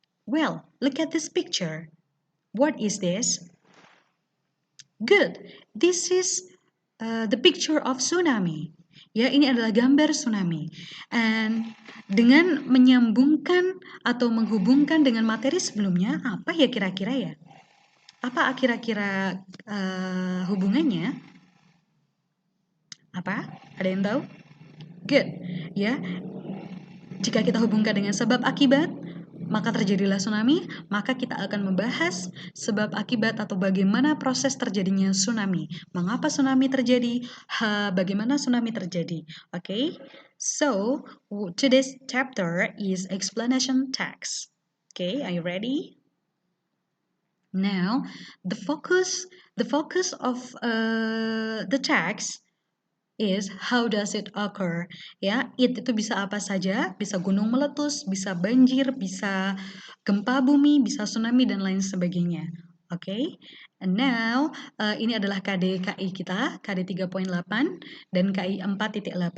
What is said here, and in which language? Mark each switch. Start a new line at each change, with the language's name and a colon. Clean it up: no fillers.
English: Well, look at this picture. What is this? Good. This is the picture of tsunami.
Indonesian: Ya, ini adalah gambar tsunami. And dengan menyambungkan atau menghubungkan dengan materi sebelumnya, apa ya kira-kira ya? Apa kira-kira hubungannya? Apa? Ada yang tahu? Good. Ya. Jika kita hubungkan dengan sebab akibat, maka terjadilah tsunami, maka kita akan membahas sebab akibat atau bagaimana proses terjadinya tsunami. Mengapa tsunami terjadi? Bagaimana tsunami terjadi? Okay?
English: So, today's chapter is explanation text. Okay, are you ready? Now, the focus of the text is how does it occur?
Indonesian: Ya, itu bisa apa saja, bisa gunung meletus, bisa banjir, bisa gempa bumi, bisa tsunami dan lain sebagainya. Oke.
English: And now
Indonesian: ini adalah KDKI kita, KD 3.8 dan KI 4.8.